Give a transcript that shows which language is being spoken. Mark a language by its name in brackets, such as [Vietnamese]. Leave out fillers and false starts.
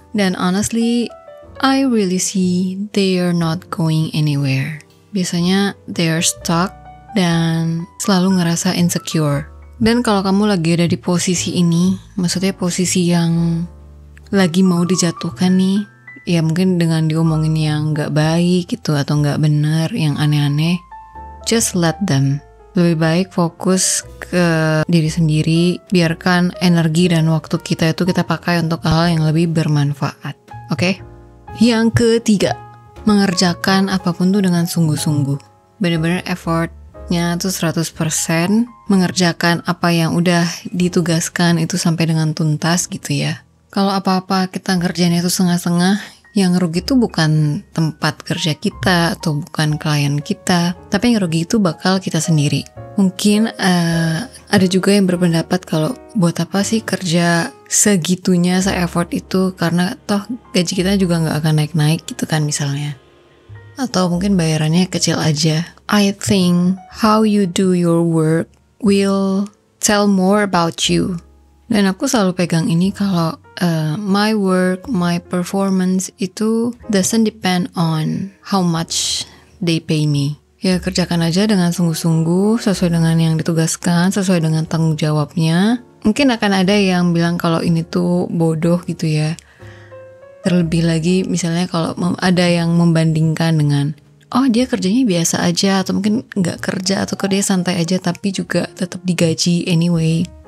[English] Dan honestly, I really see they are not going anywhere. [Indonesian] Biasanya [English] they are stuck [Indonesian] dan selalu ngerasa insecure. Dan kalau kamu lagi ada di posisi ini, maksudnya posisi yang lagi mau dijatuhkan nih, ya mungkin dengan diomongin yang gak baik gitu atau gak bener, yang aneh-aneh, [English] just let them. [Indonesian] Lebih baik fokus ke diri sendiri, biarkan energi dan waktu kita itu kita pakai untuk hal yang lebih bermanfaat. Oke? Yang ketiga, mengerjakan apapun tuh dengan sungguh-sungguh. Bener-bener effortnya tuh 100%, mengerjakan apa yang udah ditugaskan itu sampai dengan tuntas gitu ya. Kalau apa-apa kita ngerjainnya itu setengah-setengah, yang rugi itu bukan tempat kerja kita atau bukan klien kita, tapi yang rugi itu bakal kita sendiri. Mungkin ada juga yang berpendapat kalau buat apa sih kerja segitunya, se-effort itu, karena toh gaji kita juga nggak akan naik-naik gitu kan misalnya. Atau mungkin bayarannya kecil aja. [English] I think how you do your work will tell more about you. [Indonesian] Dan aku selalu pegang ini kalau [English] my work, my performance itu doesn't depend on how much they pay me. [Indonesian] Ya kerjakan aja dengan sungguh-sungguh, sesuai dengan yang ditugaskan, sesuai dengan tanggung jawabnya. Mungkin akan ada yang bilang kalau ini tuh bodoh gitu ya. Terlebih lagi misalnya kalau ada yang membandingkan dengan, oh dia kerjanya biasa aja, atau mungkin nggak kerja, atau kerja santai aja tapi juga tetap digaji anyway.